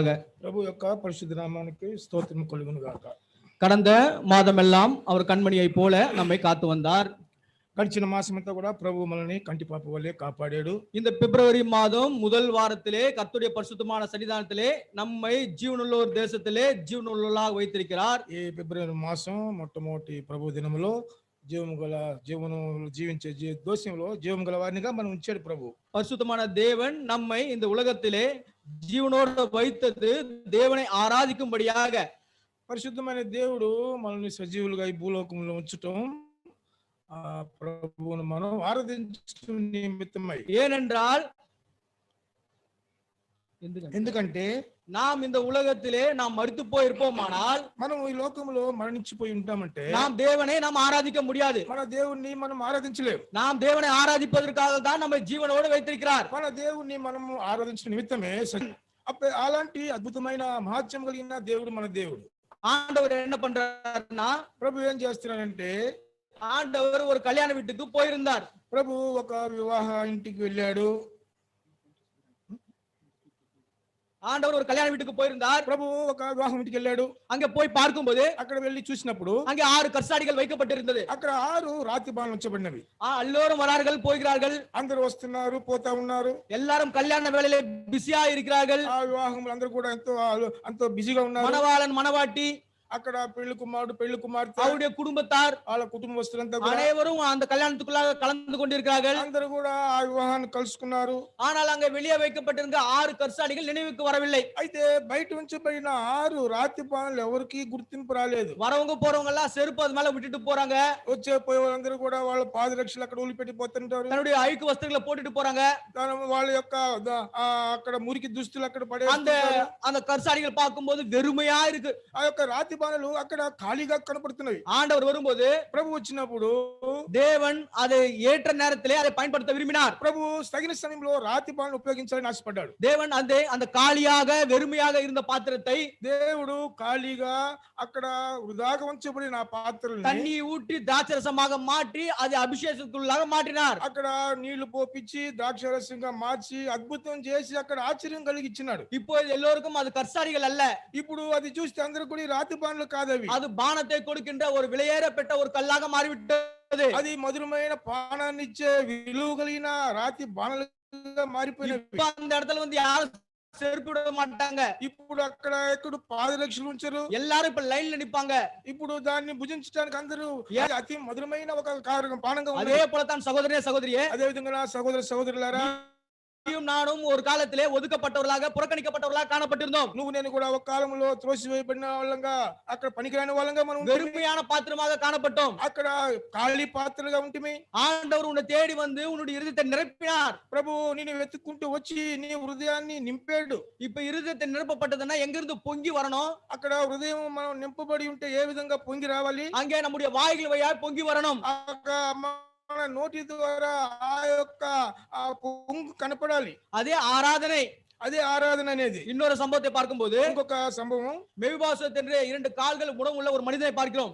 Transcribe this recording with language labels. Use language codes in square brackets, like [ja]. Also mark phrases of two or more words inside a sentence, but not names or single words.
[te] ప్రభు యొక్క పరిశుద్ధ నామానికి స్తోత్రం కలుగును గాక. [ta] கடந்த மாதமெல்லாம் அவர் கண்மணியை போல நம்மை காத்து வந்தார். [te] గడిచిన మాసమంతా కూడా ప్రభు మనల్ని కంటిపాప వల్లే కాపాడాడు. [ta] இந்த பிப்ரவரி மாதம் முதல் வாரத்திலே கர்த்தருடைய பரிசுத்தமான சன்னிதானத்திலே நம்மை ஜீவனுள்ளோர் தேசத்திலே ஜீவனுள்ளவர்களாக வைத்திருக்கிறார். [te] ఈ ఫిబ్రవరి మాసం మొట్టమొదటి ప్రభు దినములో జీవించే దోషంలో జీవం గల వారినిగా మనం ఉంచాడు ప్రభు. [ta] பரிசுத்தமான தேவன் நம்மை இந்த உலகத்திலே ஜீவனோடு வைத்தது தேவனை ஆராதிக்கும்படியாக. [te] పరిశుద్ధమైన దేవుడు మనల్ని సజీవులుగా ఈ భూలోకంలో ఉంచటం ప్రభువును మనం ఆరాధించడం నిమిత్తమై. [ta] ஏனென்றால் [te] ఎందుకంటే [ta] நாம் இந்த உலகத்திலே நாம் மரித்து போயிருப்போமானால், [te] మనం ఈ లోకంలో మరణించిపోయి ఉంటామంటే [ta] நாம் தேவனை நாம் ஆராதிக்க முடியாது. [te] మన దేవుణ్ణి మనం ఆరాధించలేము. [ta] நாம் தேவனை ஆராதிப்பதற்காக தான் நம்மை ஜீவனோடு வைத்திருக்கிறார். [te] మన దేవుణ్ణి మనము ఆరాధించిన నిమిత్తమే అలాంటి అద్భుతమైన మహత్యం కలిగిన దేవుడు మన దేవుడు. [ta] ஆண்டவர் என்ன பண்றாருன்னா, [te] ప్రభు ఏం చేస్తున్నారంటే, [ta] ஆண்டவர் ஒரு கல்யாண வீட்டுக்கு போயிருந்தார். [te] ప్రభు ఒక వివాహ ఇంటికి వెళ్ళాడు. [ta] ஆண்டவர் ஒரு கல்யாண வீட்டுக்கு போயிருந்தார். [te] ప్రభు ఒక వివాహం ఇంటికి వెళ్ళాడు. [ta] அங்க போய் பார்க்கும்போது [te] అక్కడ వెళ్ళి చూసినప్పుడు [ta] அங்கே 6 கற்சாடிகள் வைக்கப்பட்டிருந்தது. [te] అక్కడ 6 రాతి బాణాలు ఉంచబడినవి. [ta] எல்லோரும் வரார்கள் போகிறார்கள். [te] అందరూ వస్తున్నారు పోతా ఉన్నారు. [ta] எல்லாரும் கல்யாண வேளையிலே பிஸியா இருக்கிறார்கள். [te] ఆ వివాహంలో అందరూ కూడా ఎంతో బిజీగా ఉన్నారు. [ta] மணவாளன் மணவாட்டி, [te] అక్కడ పెళ్లి కుమారుడు పెళ్లి కుమార్తె, [ta] அவருடைய குடும்பத்தார், [te] వాళ్ళ కుటుంబస్తులంతా [ta] அனைவரும் அந்த கல்யாணத்துக்குள்ளாக கலந்து கொண்டிருக்கிறார்கள். [te] అందరూ కూడా ఆ వివాహాన్ని కలుసుకున్నారు. [ta] ஆனால் அங்க வெளியே வைக்கப்பட்டிருந்த 6 கற்சாடிகள் நினைவுக்கு வரவில்லை. [te] అయితే బయట ఉంచబడిన 6 రాతి బాణాలు ఎవరికి గుర్తింపు రాలేదు. [ta] வரவங்க போறவங்க எல்லாம் செருப்பு அது மேல விட்டுட்டு போறாங்க. [te] వచ్చే పోయే వాళ్ళందరూ కూడా వాళ్ళ పాదరక్షలు అక్కడ వదిలిపెట్టి పోతుంటారు. [ta] தன்னுடைய அழுக்கு வஸ்திரங்களை போட்டுட்டு போறாங்க. [te] వాళ్ళ యొక్క అక్కడ మురికి దుస్తులు అక్కడ పడే [ta] அந்த கற்சாடிகள் பார்க்கும்போது வெறுமையா இருக்கு. [te] ఆ యొక్క రాతి బాణాలు అక్కడ ఖాళీగా కనపడుతున్నవి. [ta] ஆண்டவர் வரும்போது, [te] ప్రభు వచ్చినప్పుడు [ta] தேவன் அதை ஏற்ற நேரத்திலே அதை பயன்படுத்த விரும்பினார். [te] ప్రభు తగిన సమయంలో రాతి బాణాలు ఉపయోగించాలని ఆశపడ్డాడు. [ta] தேவன் அந்த காலியாக வெறுமையாக இருந்த பாத்திரத்தை [te] దేవుడు ఖాళీగా అక్కడ వృధాగా ఉంచబడిన పాత్రలను [ta] தண்ணி ஊற்றி திராட்சரசமாக மாற்றி அதை అభిషేకத்துக்குள்ளாக மாற்றினார். [te] అక్కడ నీళ్లు పోపించి ద్రాక్షరసంగా మార్చి అద్భుతం చేసి అక్కడ ఆశ్చర్యం కలిగించినాడు. [ta] இப்போது எல்லோருக்கும் அது கற்சாடிகள் அல்ல. [te] ఇప్పుడు అది చూస్తే అందరూ కూడా రాతి బాణాలు కాదవి. [ta] அது பானத்தை கொடுக்கின்ற ஒரு விலையேறப்பட்ட ஒரு கல்லாக மாறிவிட்டது. [te] అది మధురమైన పానాన్ని ఇచ్చే విలువ కలిగిన రాతి బాణాలుగా మారిపోయినవి. [ta] அந்த இடத்துல வந்து யாரும் செருப்பு விட மாட்டாங்க. [te] ఇప్పుడు అక్కడ ఎక్కడ పాదరక్షలు ఉంచరు. [ta] எல்லாரும் இப்ப லைன்ல நிப்பாங்க. [te] ఇప్పుడు దాన్ని భుజించడానికి అందరూ అతి మధురమైన ఒక పానంగా ఉంది. [ta] அதே போலதான் சகோதரனே சகோதரியே, [te] అదే విధంగా సహోదర సహోదరులారా, [ta] நானும் ஒரு காலத்திலே ஒதுக்கப்பட்டவர்களாக புறக்கணிக்கப்பட்டவர்களாக காணப்பட்டிருந்தோம். [te] నువ్వు నేను కూడా ఒక కాలంలో త్రోసివేయబడిన వాళ్ళంగా అక్కడ పనికిరాని వాళ్ళంగా మనం [ta] வெறுமையான பாத்திரமாக காணப்பட்டோம். [te] అక్కడ ఖాళీ పాత్రలుగా ఉంటిమి. [ta] ஆண்டவர் உன்னை தேடி வந்து உன்னுடைய இருதயத்தை நிரப்பினார். [te] ప్రభు నిన్ను వెతుక్కుంటూ వచ్చి నీ హృదయాన్ని నింపాడు. [ta] இப்ப இருதயத்தை நிரப்பப்பட்டதுன்னா எங்க இருந்து பொங்கி வரணும்? [te] అక్కడ హృదయం మనం నింపబడి ఉంటే ఏ విధంగా పొంగి రావాలి? [ta] அங்கே நம்முடைய வாய்கள் வழியாக பொங்கி வரணும். [te] మన నోటి ద్వారా ఆ యొక్క పొంగు కనపడాలి. [ta] அதே ఆరాధனை. [te] అదే ఆరాధన అనేది. [ta] இன்னொரு சம்பவத்தை பார்க்கும்போது [te] ఇంకొక సంభవం, [ta] மெவிபோசேத் என்ற 2 கால்கள் உள்ள ஒரு மனிதனை பார்க்கிறோம்.